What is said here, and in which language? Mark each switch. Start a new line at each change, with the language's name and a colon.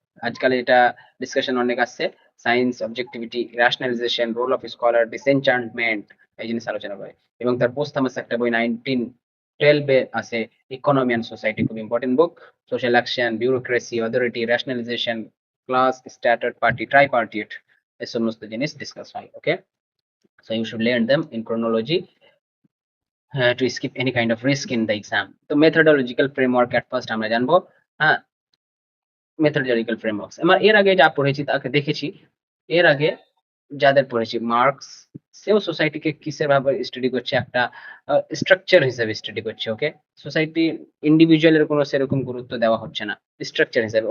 Bangla: আজকাল এটা ডিসকাশন অনেক আসছে। Science, objectivity, rationalisation, role of scholar, ডিসএনচান্টমেন্ট, এই জিনিস আলোচনা করে। এবং তার পোস্টথামাস একটা বই 1912 এ আছে, ইকোনমি অ্যান্ড সোসাইটি, খুব ইম্পর্টেন্ট বুক। Social action, bureaucracy, authority, rationalisation, class, স্ট্যাটার্ড party, ট্রাইপার্টিট, এই সমস্ত জিনিস ডিসকাস হয়।
English: Okay, so you should learn them in chronology to skip any kind of risk in the exam.
Bangla: তো মেথডোলজিক্যাল ফ্রেমওয়ার্ক এট ফার্স্ট আমরা জানবো। হ্যাঁ, মেথডোলজিক্যাল frameworks আমরা এর আগে যা পড়েছি তাকে দেখেছি। এর আগে যাদের পড়েছি, মার্কস সেও সোসাইটিকে কিসের ভাবে স্টাডি করছে, একটা স্ট্রাকচার হিসেবে স্টাডি করছে। ওকে, সোসাইটি ইন্ডিভিজুয়ালের কোনো সেরকম গুরুত্ব দেওয়া হচ্ছে না, স্ট্রাকচার হিসেবে।